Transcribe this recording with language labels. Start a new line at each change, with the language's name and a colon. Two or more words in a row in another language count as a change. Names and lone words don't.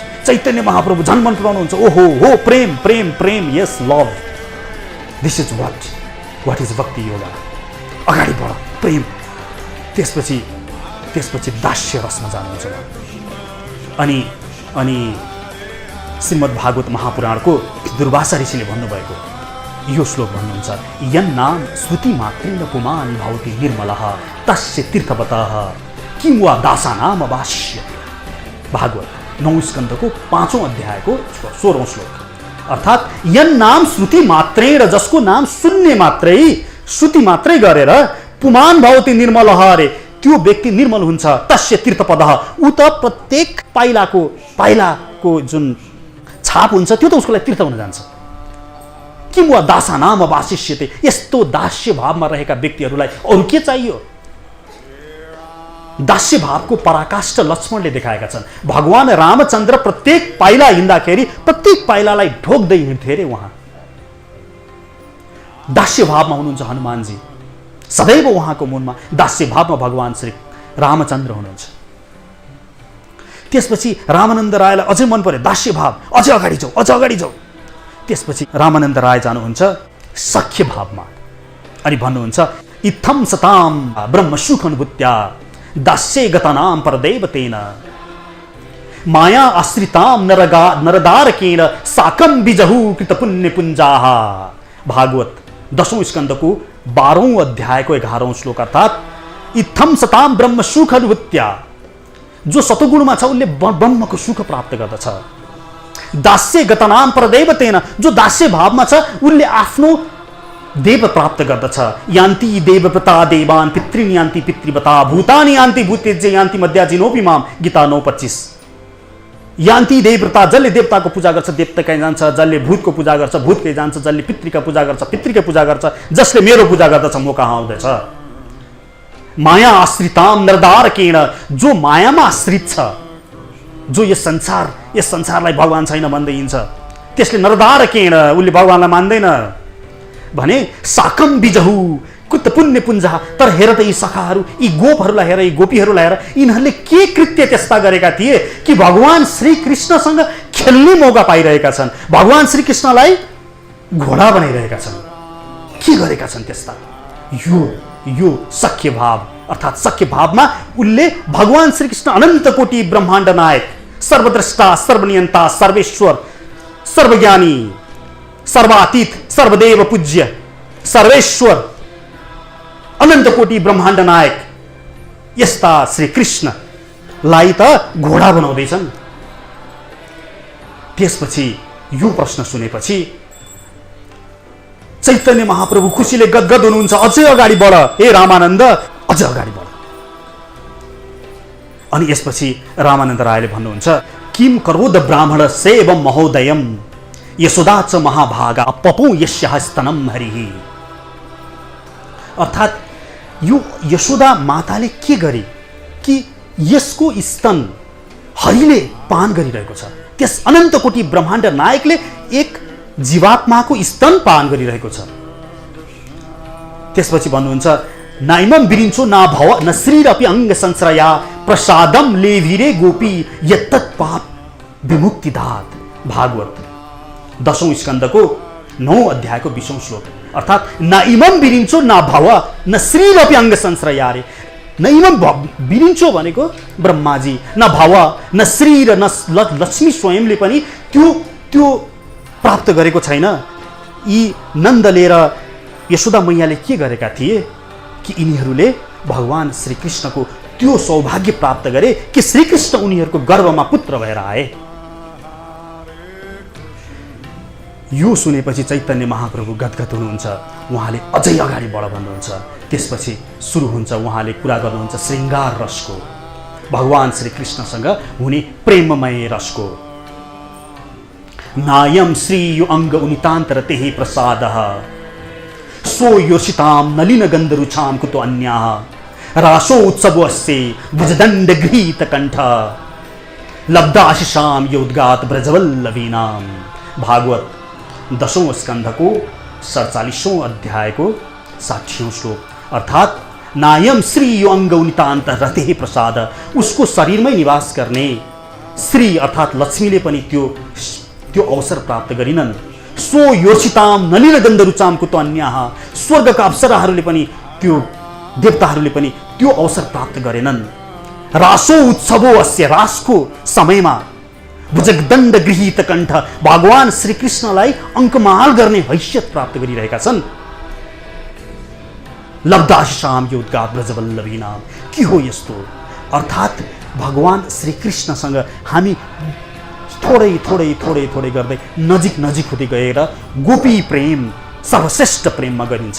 Nepali: चैतन्य महाप्रभु झन् मन पराउनुहुन्छ, ओहो हो प्रेम प्रेम प्रेम,
English: yes love, this is what is bhakti yoga.
Nepali: अगाडि बढ प्रेम। त्यसपछि दास्य रसमा जानुहुन्छ। अनि श्रीमद् भागवत महापुराणको दुर्वासा ऋषिले भन्नुभएको यो श्लोक भन्नुहुन्छ
Sanskrit: यन्नाम श्रुति मात्रेण पुमान् भवति निर्मलः तस्य तीर्थवतः किं वा दासानाम अवाश्यते।
Nepali: भागवत 9 स्कन्धको 5औं अध्यायको 16औं श्लोक।
Sanskrit: अर्थात् यन्नाम श्रुति मात्रेण,
Nepali: जसको नाम सुन्ने मात्रै, श्रुति मात्रै गरेर
Sanskrit: पुमान् भवति निर्मलः,
Nepali: रे त्यो व्यक्ति निर्मल हुन्छ।
Sanskrit: तस्य तीर्थपदः,
Nepali: उ त प्रत्येक पाइलाको जुन छाप हुन्छ त्यो त उसको लागि तीर्थ हुन जान्छ।
Sanskrit: किं वा दासानाम अवाशिष्यते,
Nepali: यस्तो दास्य भावमा रहेका व्यक्तिहरूलाई अरू के चाहियो? दास्य भावको पराकाष्ठ लक्ष्मणले देखाएका छन्। भगवान रामचन्द्र प्रत्येक पाइला हिँड्दाखेरि प्रत्येक पाइलालाई ढोक्दै हिँड्थे अरे उहाँ। दास्य भावमा हुनुहुन्छ हनुमानजी, सदैव उहाँको मुनमा दास्य भावमा भगवान श्री रामचन्द्र हुनुहुन्छ। त्यसपछि रामानन्द रायलाई अझै मन पर्यो दास्य भाव, अझै अगाडि जाऊ। त्यसपछि रामानन्द राय जानुहुन्छ सख्य भावमा अनि भन्नुहुन्छ
Sanskrit: इत्थम सताम ब्रह्म सुख अनुभूत्या दास्ये गतानाम परदेवतेन माया आश्रिताम नरदारकेन साकम बिजहु कृत पुण्य पुञ्जाः।
Nepali: भागवत 10औं स्कन्धको 12औं अध्यायको 11औं श्लोक।
Sanskrit: अर्थात् इत्थम सताम ब्रह्म सुख अनुभूत्या,
Nepali: जो सतगुणमा छ उसले ब्रह्मको सुख प्राप्त गर्दछ।
Sanskrit: दास्य गतनाम परदेवतेन,
Nepali: जो दास्य भावमा छ उसले आफ्नो देव प्राप्त गर्दछ।
Sanskrit: यान्ति देवव्रता देवान् पितृन् यान्ति पितृव्रता भूतानि यान्ति भूतेज्य यान्ति मध्याजिनोपि माम। गीता 9:25। यान्ति देवव्रता,
Nepali: जसले देवताको पूजा गर्छ देवताकै जान्छ, जसले भूतको पूजा गर्छ भूतकै जान्छ, जसले पितृका पूजा गर्छ पितृकै पूजा गर्छ, जसले मेरो पूजा गर्दछ म कहाँ आउँदछ।
Sanskrit: माया आश्रिताम नरदारकेण,
Nepali: जो मायामा आश्रित छ, जो यस संसारलाई भगवान छैन भन्दै हिँड्छ, त्यसले नरदारकेण, उसले भगवानलाई मान्दैन भने
Sanskrit: साकम बिजहु कृत पुण्य पुञ्जा।
Nepali: तर हेर त यी सखाहरू, यी गोपहरूलाई हेर, यी गोपीहरूलाई हेर, यिनीहरूले के कृत्य त्यस्ता गरेका थिए कि भगवान श्रीकृष्णसँग खेल्ने मौका पाइरहेका छन्, भगवान श्रीकृष्णलाई घोडा बनाइरहेका छन्। के गरेका छन् त्यस्ता? यो सख्य भाव। अर्थात् सख्य भावमा उसले भगवान श्रीकृष्ण अनन्त कोटि ब्रह्माण्ड नायक, सर्वद्रष्टा, सर्वनियन्ता, सर्वेश्वर, सर्वज्ञानी, सर्वातीत, सर्वदेव पूज्य, सर्वेश्वर, अनन्त कोटि ब्रह्माण्ड नायक यस्ता श्रीकृष्णलाई त घोडा बनाउँदैछन्। त्यसपछि यो प्रश्न सुनेपछि चैतन्य महाप्रभु खुसीले गदगद हुनुहुन्छ। अझै अगाडि बढ हे रामानन्द, अझै अगाडि बढ। अनि यसपछि रामानन्द रायले भन्नुहुन्छ
Sanskrit: किम करोद ब्राह्मण सेवम महोदयम यशोदा च महाभागा पपौ यस्याः स्तनम हरिः।
Nepali: अर्थात् यो यशोदा माताले के गरे कि यसको स्तन हरिले पान गरिरहेको छ। त्यस अनन्त कोटि ब्रह्माण्ड नायकले एक जीवात्माको स्तन पान गरिरहेको छ। त्यसपछि भन्नुहुन्छ
Sanskrit: नाइमम बिरिन्चो ना भव न श्रीरपि अङ्ग संश्रया प्रसादम लेभिरे गोपी यत्तत् पाप विमुक्तिदात।
Nepali: भागवत 10औं स्कन्धको 9 अध्यायको 20औं श्लोक। अर्थात्
Sanskrit: नाइमम बिरिन्चो ना भव न श्रीरपि अङ्ग संश्रया,
Nepali: रे
Sanskrit: नइमम बिरिन्चो
Nepali: भनेको ब्रह्माजी, न भव न श्री र न लक्ष्मी स्वयंले पनि त्यो प्राप्त गरेको छैन। यी नन्दले र यशोदा मैयाले के गरेका थिए कि यिनीहरूले भगवान श्रीकृष्णको त्यो सौभाग्य प्राप्त गरे कि श्रीकृष्ण उनीहरूको गर्भमा पुत्र भएर आए। यो सुनेपछि चैतन्य महाप्रभु गदगद हुनुहुन्छ। उहाँले अझै अगाडि बढ भन्नुहुन्छ। त्यसपछि सुरु हुन्छ, उहाँले कुरा गर्नुहुन्छ श्रृङ्गार रसको, भगवान श्रीकृष्णसँग हुने प्रेममय रसको।
Sanskrit: नायम श्री यो अङ्ग उनितान्तर तेहि प्रसादः सो योषिताम नलिन गन्धरुचाम कुतो अन्याः रासो उत्सवस्य भुजदण्ड गृहीत कण्ठ लब्धाशिषाम योद्गात ब्रजवल्लभीनाम।
Nepali: भागवत 10औं स्कन्धको 47औं अध्यायको 60औं श्लोक। अर्थात्
Sanskrit: नायम श्री यो अङ्ग उनितान्त रतेहि प्रसाद,
Nepali: उसको शरीरमै निवास गर्ने श्री अर्थात् लक्ष्मीले पनि त्यो अवसर प्राप्त गरिनन्।
Sanskrit: सो योषिताम नलिन गन्धरुचाम कुतो अन्याः,
Nepali: स्वर्गका अप्सराहरूले पनि त्यो देवताहरूले पनि त्यो अवसर प्राप्त गरेनन्।
Sanskrit: रासो उत्सवो अस्य,
Nepali: रासको समयमा
Sanskrit: भुजगदण्ड गृहीत कण्ठ,
Nepali: भगवान श्रीकृष्णलाई अङ्कमाल गर्ने हैसियत प्राप्त गरिरहेका छन्।
Sanskrit: लब्धाशिषाम योद्गात ब्रजवल्लभीनाम,
Nepali: के हो यस्तो? अर्थात् भगवान श्रीकृष्णसँग हामी थोरै थोरै थोरै थोरै गर्दै नजिक नजिक हुँदै गएर गोपी प्रेम सर्वश्रेष्ठ प्रेममा गरिन्छ।